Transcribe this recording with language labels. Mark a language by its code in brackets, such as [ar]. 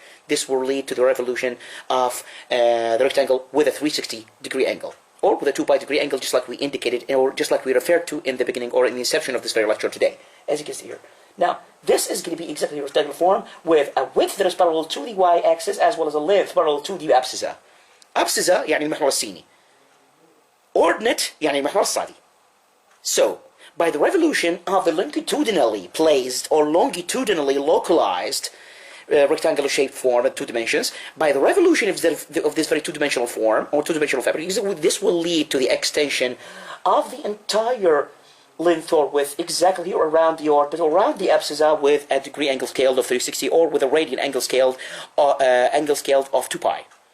[en] This will lead to the revolution of the rectangle with a 360-degree angle, or with a 2 pi degree angle, just like we indicated, or just like we referred to in the beginning or in the inception of this very lecture today, as you can see here. Now, this is going to be exactly a rectangular form with a width that is parallel to the y-axis as well as a length parallel to the abscissa. [ar] abscissa يعني المحور السيني. Ordinate يعني المحور الصادي. [en] So, by the revolution of the longitudinally placed or longitudinally localized rectangular shaped form at 2 dimensions, by the revolution of this very two-dimensional form or two-dimensional fabric, this will lead to the extension of the entire length or width exactly here around the orbit, around the abscissa, with a degree angle scale of 360 or with a radian angle scale of 2 pi.